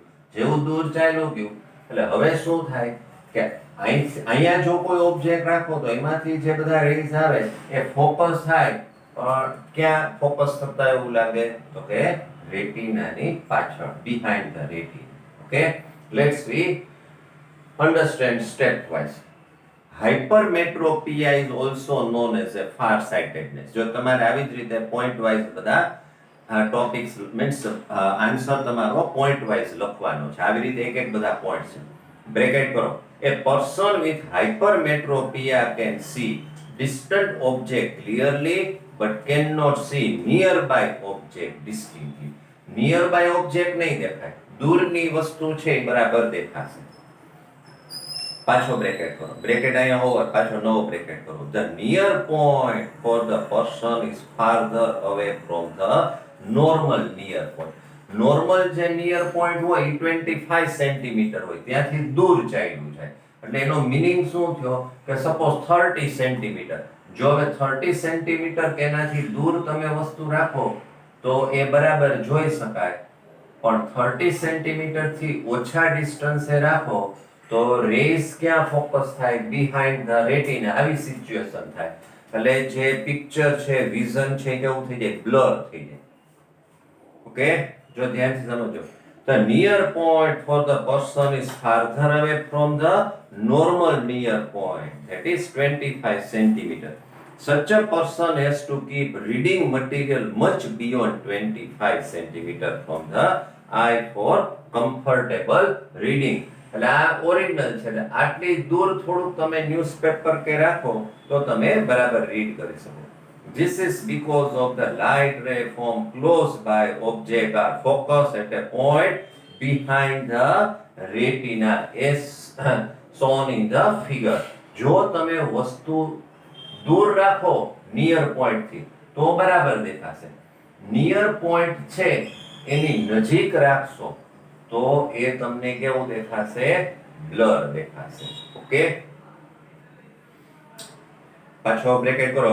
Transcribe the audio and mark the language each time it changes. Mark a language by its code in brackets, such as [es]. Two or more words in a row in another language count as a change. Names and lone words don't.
[gu] જેવું દૂર ચાલ્યું ગયું એટલે હવે શું થાય કે અહીંયા જો કોઈ ઓબ્જેક્ટ રાખો તો એમાંથી જે બધા રેઝ આવે એ ફોકસ થાય પણ ક્યાં ફોકસ થતા એવું લાગે તો કે રેટિનાની પાછળ, [en] behind the retina. okay, let's we understand stepwise. Hypermetropia is also known as a farsightedness. [gu] જો તમારે આવી જ રીતે [en] point wise [gu] બધા ટોપિક્સ [en] means answer [gu] તમારો [en] point wise [gu] લખવાનો છે. આવી રીતે એક એક બધા પોઈન્ટ છે. બ્રેકેટ કરો. [en] A person with hypermetropia can see distant object clearly but cannot see nearby object distinctly. Nearby object [gu] નહીં દેખાય, દૂરની વસ્તુ છે એ બરાબર દેખાશે. પાછો બ્રેકેટ કરો. બ્રેકેટ અહીંયા ઓવર, પાછો નવો બ્રેકેટ કરો. [en] The near point for the person is farther away from the normal near point. [gu] નોર્મલ જે [en] near point [gu] હોય એ 25 સેન્ટીમીટર હોય, ત્યાંથી દૂર ચાલ્યું જાય. એટલે એનો મિનિંગ શું થયો કે સપોઝ 30 સેન્ટીમીટર. જો હવે 30 સેન્ટીમીટર કે એનાથી દૂર તમે વસ્તુ રાખો તો એ બરાબર જોઈ શકાય, પણ 30 સેન્ટીમીટર થી ઓછા ડિસ્ટન્સે રાખો તો રેઝ ક્યાં ફોકસ થાય? [en] behind the retina. [gu] આવી સિચ્યુએશન થાય. એટલે જે પિક્ચર છે, વિઝન છે, કેવું થઈ જાય? બ્લર થઈ જાય. ઓકે, જો ધ્યાનથી સમજો. [en] The near point for the person is farther away from the normal near point, that is 25 centimeter. Such a person has to keep reading material much beyond 25 centimeter from the eye for comfortable reading. [gu] એટલે આ ઓરિજિનલ છે. એટલે આટલી દૂર થોડુંક તમે ન્યૂઝપેપર કે રાખો તો તમે બરાબર રીડ કરી શકો. [en] This is because of the light ray from close by object are focused at a point behind the retina as shown in the figure. [gu] જો તમે વસ્તુ દૂર રાખો [en] near point [gu] થી તો બરાબર દેખાશે. [en] near point [gu] છે એની નજીક રાખશો તો એ તમને કેવું દેખાશે? બ્લર દેખાશે. ઓકે, પાછો બ્રેકેટ કરો.